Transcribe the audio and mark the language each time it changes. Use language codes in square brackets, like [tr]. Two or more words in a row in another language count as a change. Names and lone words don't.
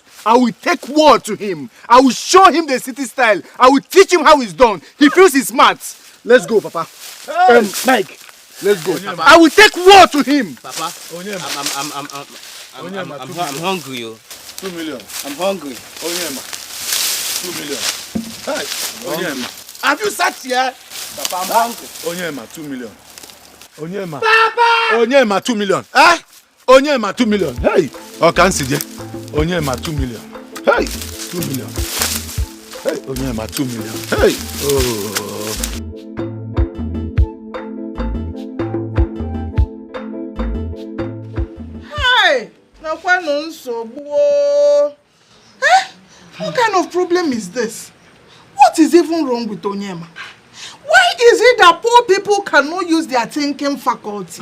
[en] I will take word to him. I will show him the city style. I will teach him how it's done. He feels he's smart. Let's go, Papa. Mike, let's go. Onyema. I will take word to him. Papa, I'm hungry. 2 million. I'm hungry. Onyema. 2 million. Hey, Onyema. Have you sat here? Papa, I'm hungry. Onyema, 2 million. Onyema. Papa! Onyema, 2 million. Eh? Onyema, 2 million. Hey! Oh, can't see there. Onyema, 2 million. Hey! 2 million. Hey! Onyema, 2 million. Hey! Oh. Hey! Now, what kind of problem is this? What is even wrong with Onyema? Why is it that poor people cannot use their thinking faculty?